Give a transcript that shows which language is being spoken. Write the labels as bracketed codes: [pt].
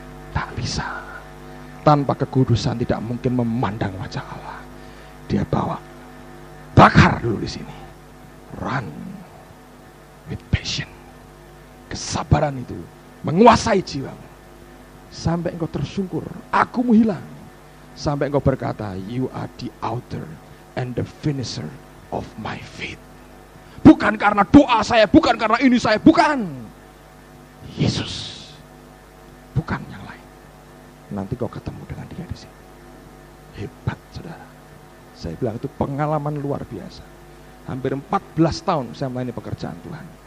[id] Tak bisa. Tanpa kekudusan tidak mungkin memandang wajah Allah. Dia bawa, bakar dulu di sini. [en] Run with passion. [id] Kesabaran itu menguasai jiwamu. Sampai engkau tersungkur, aku mau hilang. Sampai engkau berkata, [en] you are the author and the finisher of my faith. [id] Bukan karena doa saya, bukan karena ini saya, bukan. Yesus, bukan yang lain. Nanti kau ketemu dengan dia di sini. Hebat saudara. Saya bilang itu pengalaman luar biasa. Hampir 14 tahun saya melayani pekerjaan Tuhan.